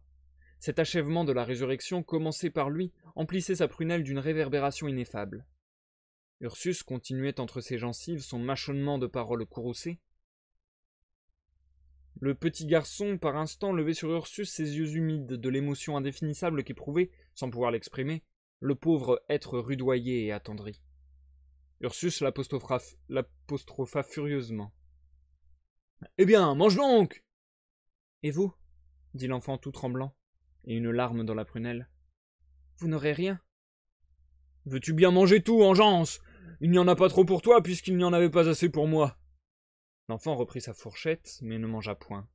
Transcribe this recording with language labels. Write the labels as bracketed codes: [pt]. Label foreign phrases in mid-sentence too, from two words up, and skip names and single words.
[fr] Cet achèvement de la résurrection, commencé par lui, emplissait sa prunelle d'une réverbération ineffable. Ursus continuait entre ses gencives son mâchonnement de paroles courroucées. Le petit garçon, par instant, levait sur Ursus ses yeux humides de l'émotion indéfinissable qu'éprouvait, sans pouvoir l'exprimer, le pauvre être rudoyé et attendri. Ursus l'apostropha furieusement. « Eh bien, mange donc !»« Et vous ?» dit l'enfant tout tremblant, et une larme dans la prunelle. « Vous n'aurez rien ?»« Veux-tu bien manger tout, engeance ? Il n'y en a pas trop pour toi, puisqu'il n'y en avait pas assez pour moi. » L'enfant reprit sa fourchette, mais ne mangea point.